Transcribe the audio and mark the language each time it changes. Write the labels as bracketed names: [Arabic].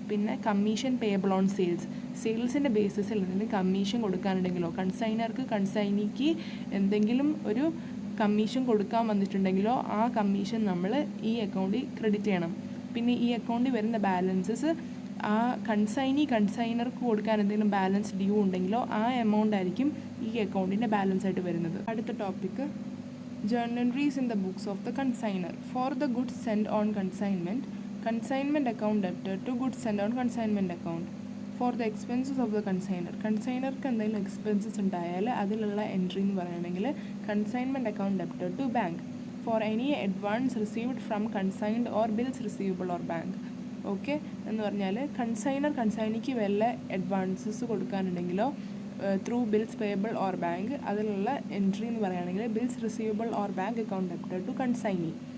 [Malayalam] പിന്നെ commission payable on സെയിൽസിൻ്റെ ബേസിസിൽ എന്തെങ്കിലും commission കൊടുക്കാനുണ്ടെങ്കിലോ കൺസൈനിക്ക് എന്തെങ്കിലും ഒരു കമ്മീഷൻ കൊടുക്കാൻ വന്നിട്ടുണ്ടെങ്കിലോ ആ കമ്മീഷൻ നമ്മൾ ഈ അക്കൗണ്ടിൽ ക്രെഡിറ്റ് ചെയ്യണം. പിന്നെ ഈ അക്കൗണ്ടിൽ വരുന്ന ബാലൻസസ് ആ കൺസൈനർക്ക് കൊടുക്കാൻ എന്തെങ്കിലും ബാലൻസ് ഡ്യൂ ഉണ്ടെങ്കിലോ ആ എമൗണ്ട് ആയിരിക്കും ഈ അക്കൗണ്ടിൻ്റെ ബാലൻസ് ആയിട്ട് വരുന്നത്. അടുത്ത topic [English] journal entries in the books of the consignor. For the goods sent on consignment account debited to goods sent on consignment account. For the expenses of the [Malayalam] കൺസൈനർക്ക് എന്തെങ്കിലും expenses ഉണ്ടായാൽ അതിലുള്ള entry എന്ന് പറയുകയാണെങ്കിൽ [English] Consignment account debited to bank. For any advance received from consigned or bills receivable or bank. [Malayalam] Okay, എന്ന് പറഞ്ഞാൽ കൺസൈനിക്ക് വല്ല advances കൊടുക്കാനുണ്ടെങ്കിലോ [English] through bills payable or bank [Malayalam] അതിലുള്ള entry എന്ന് പറയുകയാണെങ്കിൽ [English] Bills receivable or bank account debited to consignee.